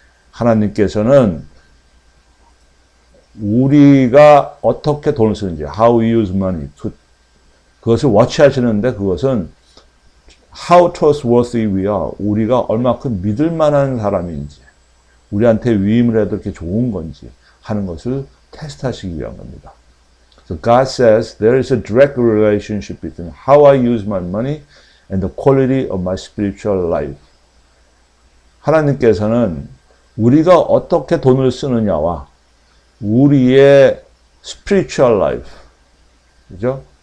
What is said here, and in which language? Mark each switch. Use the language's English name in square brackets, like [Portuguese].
[Korean] 하나님께서는 우리가 어떻게 돈을 쓰는지, [English] how we use money, [Korean] 그것을 워치하시는데, 그것은 [English] how trustworthy we are, [Korean] 우리가 얼마큼 믿을 만한 사람인지, 우리한테 위임을 해도 이렇게 좋은 건지 하는 것을 테스트하시기 위한 겁니다. [English] So God says there is a direct relationship between how I use my money and the quality of my spiritual life. [Korean] 하나님께서는 우리가 어떻게 돈을 쓰느냐와 우리의 [English] spiritual life, [Korean] 그죠?